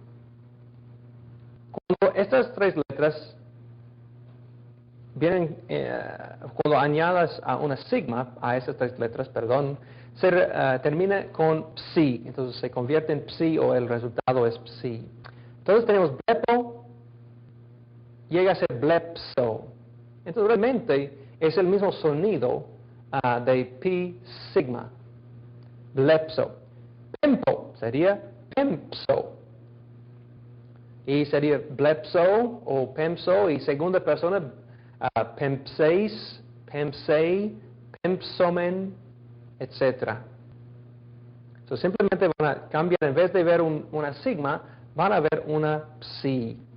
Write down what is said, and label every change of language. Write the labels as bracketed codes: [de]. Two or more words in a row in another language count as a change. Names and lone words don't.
[es] Cuando estas tres letras vienen, cuando añadas a una sigma, a esas tres letras, perdón, se termina con psi, entonces se convierte en psi o el resultado es psi. Entonces tenemos blepo, llega a ser blepso. Entonces realmente es el mismo sonido de pi sigma, blepso. Pempo sería pempso. Y sería blepso o pemso y segunda persona [el] πέμψεις, πέμψει, πέμψομεν, [es] etc. So, simplemente van a cambiar, en vez de ver una sigma, van a ver una psi.